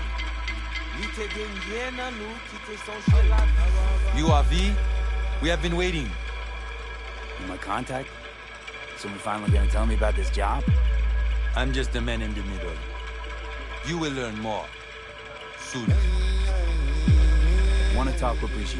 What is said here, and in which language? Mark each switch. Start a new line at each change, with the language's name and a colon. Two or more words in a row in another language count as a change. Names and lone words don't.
Haitian Creole: Li te genye nan nou ki te sonje la vie.
English: You Avi? We have been waiting. You my contact? Someone finally gonna tell me about this job? I'm just the man in the middle. You will learn more. Soon. Want to talk with Brigitte?